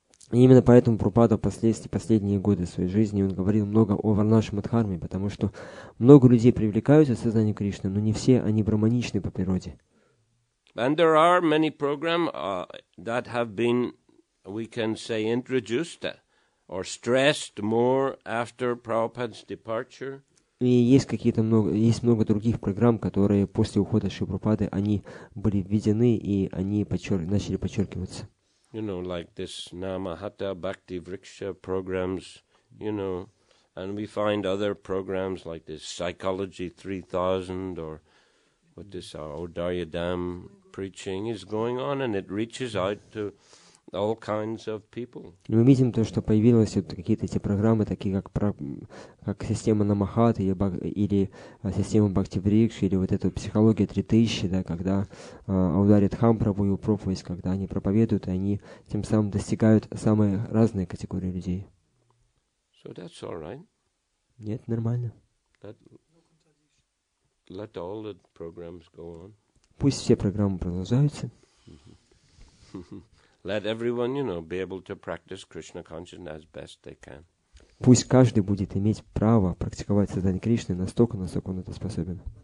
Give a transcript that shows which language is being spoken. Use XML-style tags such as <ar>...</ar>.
<ru>И именно поэтому Прабхупада впоследствии, последние годы своей жизни, он говорил много о Варнашрама Дхарме, потому что много людей привлекаются сознанием Кришны, но не все они браманичны по природе.</ru> <en>And there are many programs that have been, we can say, introduced or stressed more after Prabhupada's departure.</en> <ru>И есть много других программ, которые после ухода Шри Прабхупады, они были введены, и они начали подчеркиваться.</ru> <en>Like this Namahata Bhakti Vriksha programs, and we find other programs like this Psychology 3000 or what this Odaryadam preaching is going on, and it reaches out to all kinds of people.</en> <ru>И мы видим то, что появились вот какие-то эти программы, такие как система Намахат или система Бхакти-Врикш, или вот эта психология 3000, да, когда ударит Прабху и его проповедь, когда они проповедуют, и они тем самым достигают самые разные категории людей.</ru> <en>So that's all right.</en> <ru>Нет, нормально.</ru> <en>Let all the programs go on.</en> <ru>Пусть все программы продолжаются.</ru> <en>Let everyone, be able to practice Krishna consciousness as best they can.</en> <ru>Пусть каждый будет иметь право практиковать сознание Кришны настолько, насколько он это способен.</ru>